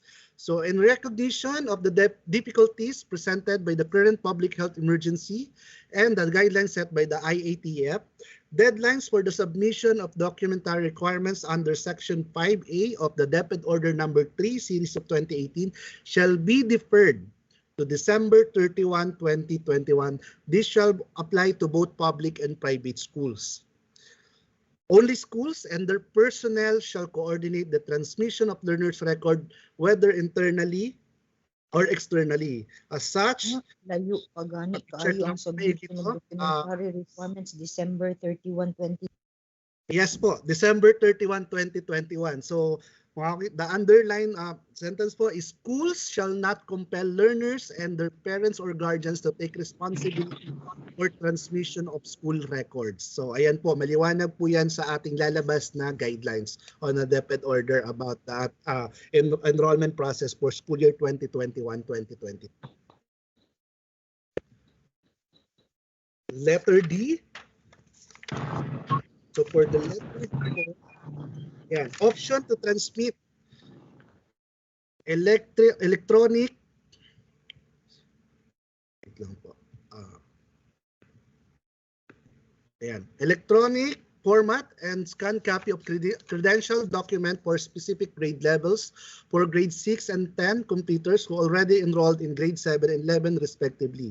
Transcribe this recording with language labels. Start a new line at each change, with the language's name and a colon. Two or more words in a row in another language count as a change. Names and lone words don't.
English: So in recognition of the difficulties presented by the current public health emergency and the guidelines set by the IATF, deadlines for the submission of documentary requirements under Section 5A of the DepEd Order Number 3 Series of 2018 shall be deferred to December 31, 2021. This shall apply to both public and private schools. Only schools and their personnel shall coordinate the transmission of learners' record, whether internally or externally. As such,
Hiligaynon: Layo pagani kaayo ang
English: submission of documentary requirements December
Hiligaynon: 31, 20.
English: Yes po, December 31, 2021. So the underline sentence po is schools shall not compel learners and their parents or guardians to take responsibility for transmission of school records.
Filipino: So ayan po, maliwanag po yan sa ating lalabas na
English: guidelines on the DepEd order about that enrollment process for school year
Filipino: 2021-2022.
English: Letter D. So for the letter D, yan, option to transmit electronic electronic format and scan copy of credential document for specific grade levels for grade 6 and 10 completers who already enrolled in grade 7 and 11 respectively.